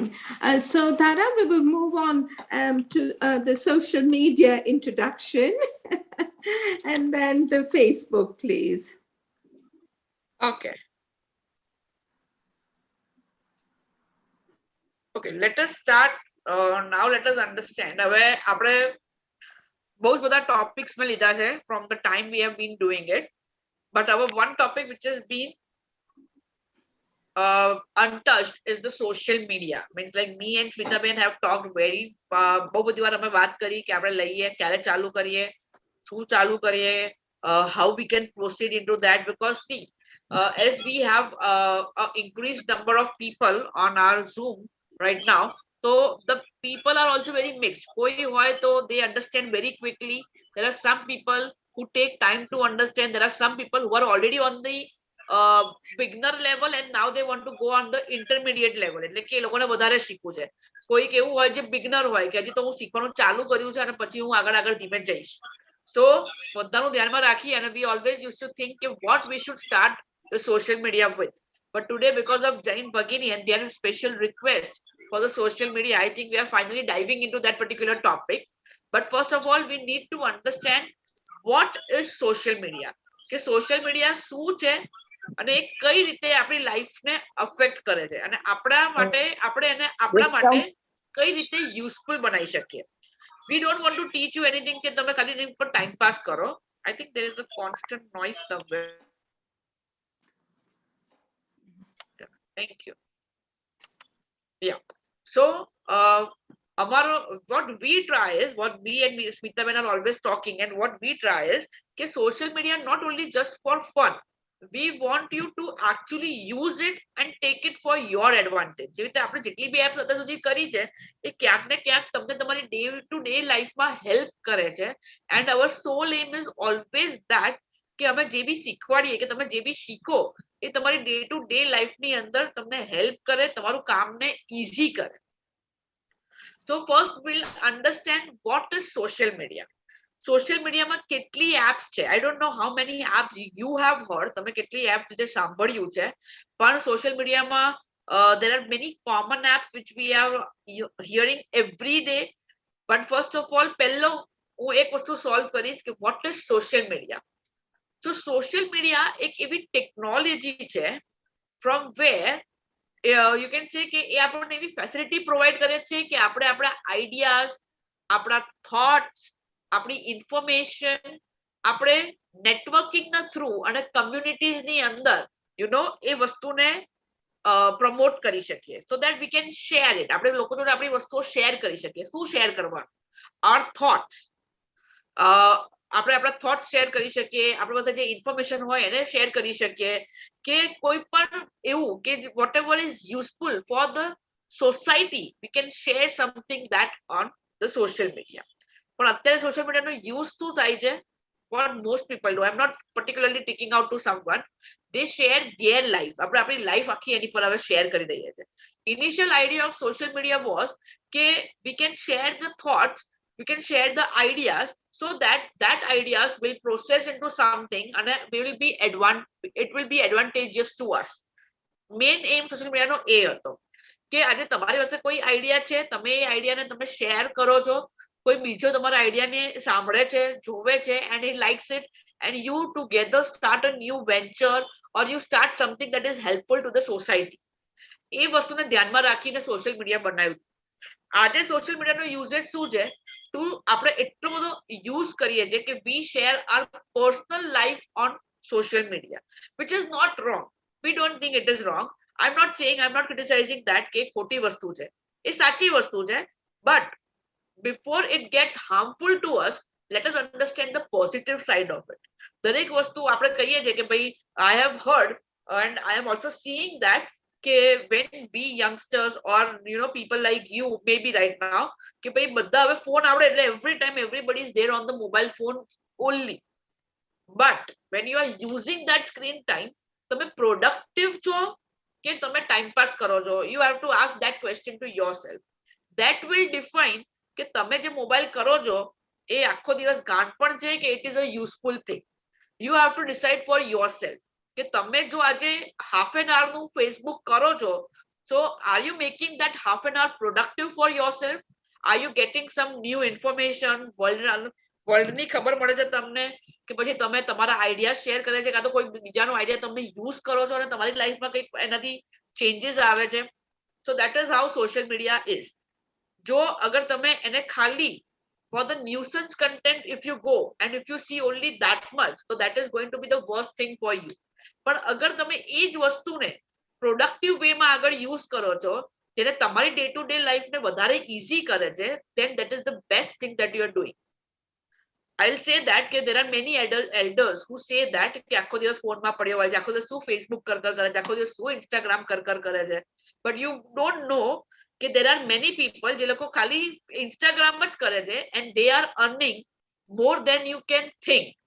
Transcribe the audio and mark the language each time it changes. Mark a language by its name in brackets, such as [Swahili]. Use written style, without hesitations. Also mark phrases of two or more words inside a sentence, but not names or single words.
[English] So Dara, we will move on to the social media introduction and then the Facebook, please. Okay. Okay, let us start. Now let us understand. [Gujarati] હવે આપણે બહુ જ બધા topics મેં લીધા છે [English] from the time we have been doing it. But our one topic which has been untouched is the social media. Means like me and Smita Ben have talked very [Gujarati] બહુ બધી વાર અમે વાત કરી કે આપણે લઈએ ક્યારે ચાલુ કરીએ, શું ચાલુ કરીએ, [English] how we can proceed into that, because see, as we have an increased number of people on our Zoom right now, so the people are also very mixed. [Gujarati] Koi hoy to [English] they understand very quickly. There are some people who take time to understand. There are some people who are already on the beginner level and now they want to go on the intermediate level. [Gujarati] એટલે કે એ લોકોને વધારે શીખવું છે. કોઈક એવું હોય જે બિગનર હોય કે હજી તો હું શીખવાનું ચાલુ કર્યું છે અને પછી હું આગળ આગળ ધીમે જઈશ. [English] So [Gujarati] બધાનું ધ્યાનમાં રાખી અને [English] we always used to think કે what we should start the social media with. But today, because of Jain Bhagini and their special request for the social media, I think we are finally diving into that particular topic. But first of all, we need to understand what is social media. [Gujarati] કે [English] social media [Gujarati] શું છે અને એ કઈ રીતે આપણી લાઈફને અફેક્ટ કરે છે અને આપણા માટે આપણે એને આપણા માટે કઈ રીતે યુઝફુલ બનાવી શકીએ. [English] We don't want to teach you anything [Gujarati] કે તમે ખાલી એની પર ટાઈમ પાસ કરો. [English] I think there is a constant noise somewhere. Thank you. Yeah. So, what we try is, what me and Smita Ben are always talking, and what we try is, that social media not only just for fun. We want you to actually use it and take it for your advantage. [Gujarati] જેવી રીતે આપણે જેટલી બી એપ્સ અત્યાર સુધી કરી છે એ ક્યાંક ને ક્યાંક તમને તમારી [English] day to day [Gujarati] લાઈફમાં હેલ્પ કરે છે. [English] and our sole aim is always that [Gujarati] કે અમે જે બી શીખવાડીએ કે તમે જે બી શીખો એ તમારી [English] day to day [Gujarati] લાઈફની અંદર તમને હેલ્પ કરે, તમારું કામને ઈઝી કરે. [English] So first we'll understand what is social media. Social media [Gujarati] માં કેટલી apps છે. [English] I don't know how many apps you have heard. [Gujarati] તમે કેટલી apps વિશે સાંભળ્યું છે. પણ social media માં [English] there are many common apps which we are hearing every day. But first of all, [Gujarati] પહેલો હું એક વસ્તુ solve કરીશ કે [English] what is social media. [Gujarati] So social media એક એવી technology છે [English] from where you can say [Gujarati] કે એ આપણને એવી facility provide કરે છે કે આપણે આપણા ideas, આપણા thoughts, આપણી ઇન્ફોર્મેશન આપણે નેટવર્કિંગના થ્રુ અને કમ્યુનિટીઝની અંદર એ વસ્તુને પ્રમોટ કરી શકીએ. [English] so that we can share it. [Gujarati] આપણે લોકો જોડે આપણી વસ્તુઓ શેર કરી શકીએ. શું શેર કરવાનું? [English] our thoughts. [Gujarati] આપણે આપણા થોટ્સ શેર કરી શકીએ, આપણી પાસે જે ઇન્ફોર્મેશન હોય એને શેર કરી શકીએ, કે કોઈ પણ એવું કે [English] what ever is useful for the society we can share something that on the social media. [Gujarati] પણ અત્યારે સોશિયલ મીડિયાનો યુઝ શું થાય છે? [English] what most people do, I'm not particularly taking out to someone, they share their life. [Gujarati] આપણે આપણી લાઈફ આખી એની પર હવે શેર કરી દઈએ છીએ. [English] Initial idea of social media was [Gujarati] કે [English] we can share the thoughts, we can share the ideas, so that ideas will process into something and it will be advantageous to us. Main aim social media [Gujarati] નો એ હતો કે આજે તમારી પાસે કોઈ આઈડિયા છે, તમે એ આઈડિયાને તમે શેર કરો છો, કોઈ બીજો તમારા આઈડિયાને સાંભળે છે, જોવે છે, [English] and he likes it, and you together start a new venture or you start something that is helpful to the society. [Gujarati] એ વસ્તુને ધ્યાનમાં રાખીને સોશિયલ મીડિયા બનાવ્યું. આજે સોશિયલ મીડિયાનો યુઝેજ શું છે? આપણે એટલો બધો યુઝ કરીએ છીએ કે [English] we share our personal life on social media, which is not wrong. We don't think it is wrong. I'm not criticizing that [Gujarati] કે ખોટી વસ્તુ છે. એ સાચી વસ્તુ છે. [English] But before it gets harmful to us, let us understand the positive side of it. [Gujarati] દરેક વસ્તુ આપણે કહીએ છીએ કે ભાઈ [English] I have heard and I am also seeing that કે when we youngsters or people like you maybe right now [Gujarati] કે ભાઈ બધા હવે ફોન આવડે એટલે [English] every time everybody is there on the mobile phone only. But when you are using that screen time, [Gujarati] તમે productive છો કે તમે [English] time pass [Gujarati] કરો છો? [English] You have to ask that question to yourself. That will define [Gujarati] કે તમે જે મોબાઈલ કરો છો એ આખો દિવસ ગાંઠપણ છે કે [English] it is a useful thing. You have to decide for yourself [Gujarati] કે તમે જો આજે [English] half an hour [Gujarati] નું Facebook કરો છો, [English] so are you making that half an hour productive for yourself? Are you getting some new information? [Gujarati] વર્લ્ડની ખબર મળે છે તમને કે પછી તમે તમારા આઈડિયા શેર કરે છે, કાં તો કોઈ બીજાનો આઈડિયા તમે યુઝ કરો છો અને તમારી લાઈફમાં કંઈક એનાથી ચેન્જીસ આવે છે. [English] So that is how social media is. [Gujarati] જો અગર તમે એને ખાલી [English] for the nuisance content if you go and if you see only that much, so that is going to be the worst thing for you. [Gujarati] પણ અગર તમે એ જ વસ્તુને પ્રોડક્ટિવ વેમાં આગળ યુઝ કરો છો, જેને તમારી ડે ટુ ડે લાઈફને વધારે ઇઝી કરે છે, [English] then that is the best thing that you are doing. I'll say that [Gujarati] કે [English] there are many elders who say that [Gujarati] કે આખો દિવસ ફોનમાં પડ્યો હોય છે, આખો દિવસ શું ફેસબુક કરે છે, આખો દિવસ શું ઇન્સ્ટાગ્રામ કરે છે, [English] but you don't know કે there are many people [Gujarati] જે લોકો ખાલી ઇન્સ્ટાગ્રામ જ કરે છે [English] and they are earning more than you can think.